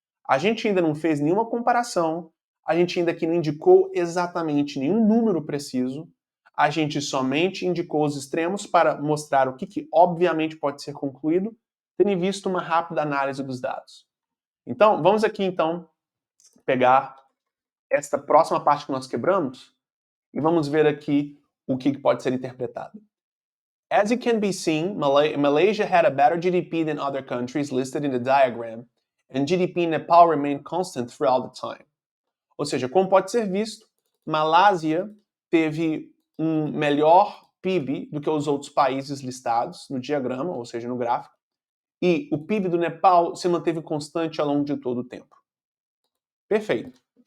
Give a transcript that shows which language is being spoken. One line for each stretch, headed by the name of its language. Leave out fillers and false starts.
Portuguese: A gente ainda não fez nenhuma comparação, a gente ainda aqui não indicou exatamente nenhum número preciso, a gente somente indicou os extremos para mostrar o que obviamente pode ser concluído, tendo visto uma rápida análise dos dados. Então, vamos aqui, então, pegar esta próxima parte que nós quebramos e vamos ver aqui o que pode ser interpretado.
English: As it can be seen, Malaysia had a better GDP than other countries listed in the diagram, and GDP in Nepal remained constant throughout the time.
Portuguese: Ou seja, como pode ser visto, Malásia teve um melhor PIB do que os outros países listados no diagrama, ou seja, no gráfico, e o PIB do Nepal se manteve constante ao longo de todo o tempo. Perfeito.